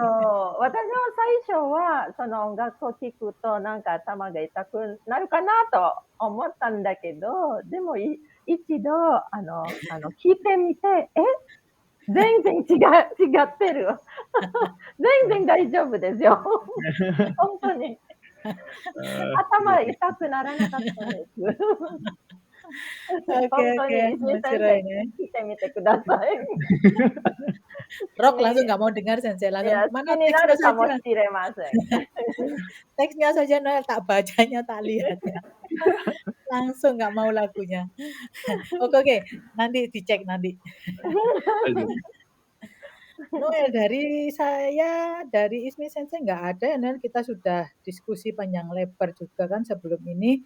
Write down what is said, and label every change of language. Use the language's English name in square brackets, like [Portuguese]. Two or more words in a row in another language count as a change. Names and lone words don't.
[Japanese] そう、私も最初はその音楽を聴くとなんか頭が痛くなるかなと思ったんだけど、でも一度聞いてみて、全然違ってる。全然大丈夫ですよ。本当に。頭痛くならなかったです。 [Indonesian] Oke [Japanese] 本当 [Indonesian] oke, [Japanese] に石井先生、 [Indonesian] mencirai nih. [Japanese] 聞いてみてください。 [Indonesian] Rock langsung nggak mau dengar Sensei, [Japanese] い [Indonesian] langsung, [Japanese] や、好 [Indonesian] "Mana [Japanese] きにな [Indonesian] teksnya [Japanese] るかも [Indonesian] saja?" [Japanese] しれません。 [Indonesian] Teksnya saja Noel, tak bacanya, tak lihatnya. Langsung nggak mau lagunya. Oke oke, nanti dicek nanti. Noel, dari saya, dari Ismi Sensei nggak ada ya Noel, kita sudah diskusi panjang lebar juga kan sebelum ini.